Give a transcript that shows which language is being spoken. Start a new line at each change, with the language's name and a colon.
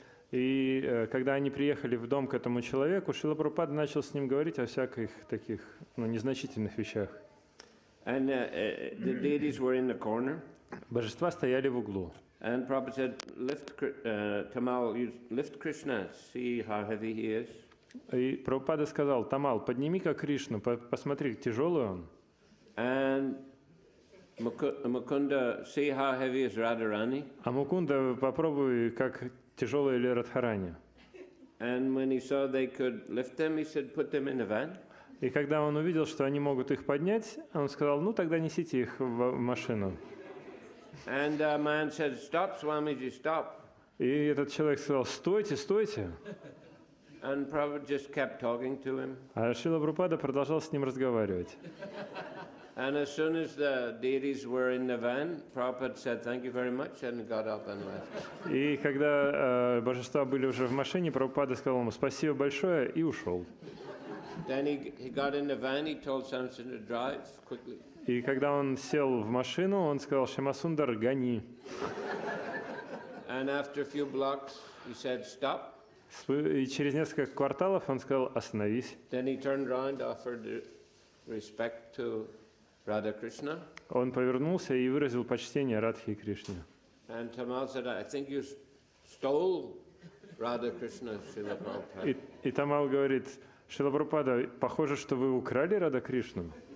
Russian: И когда они приехали в дом к этому человеку, Шрила Прабхупада начал с ним говорить о всяких таких незначительных вещах.
English: And the deities were in the corner.
Russian: Божества стояли в углу.
English: And Prabhupada said, Tamal, lift Krishna, see how heavy he is.
Russian: И Прабхупада сказал, Тамал, подними-ка Кришну, посмотри, тяжелый он.
English: And Mukunda, see how heavy is Radharani.
Russian: А Мукунда, попробуй, как тяжелая ли Радхарани.
English: And when he saw they could lift them, he said, put them in the van.
Russian: И когда он увидел, что они могут их поднять, он сказал, ну тогда несите их в машину.
English: And the man said, stop, Swamiji, stop.
Russian: И этот человек сказал, стойте, стойте.
English: And Prabhupada just kept talking to him.
Russian: А Шрила Прабхупада продолжал с ним разговаривать.
English: And as soon as the deities were in the van, Prabhupada said, thank you very much, and got up and left.
Russian: И когда божества были уже в машине, Прабхупада сказал ему спасибо большое и ушел.
English: Then he got in the van, he told Samson to drive quickly.
Russian: И когда он сел в машину, он сказал, Шьямасундар, гони.
English: And after a few blocks, he said, stop.
Russian: И через несколько кварталов он сказал, остановись.
English: Then he turned around, offered respect to Radha Krishna.
Russian: Он повернулся и выразил почтение Радхе и Кришне.
English: And Tamal said, I think you stole Radha Krishna, Srila Prabhupada.
Russian: И Тамал говорит, Шрила Прабхупада, похоже, что вы украли Рада Кришну.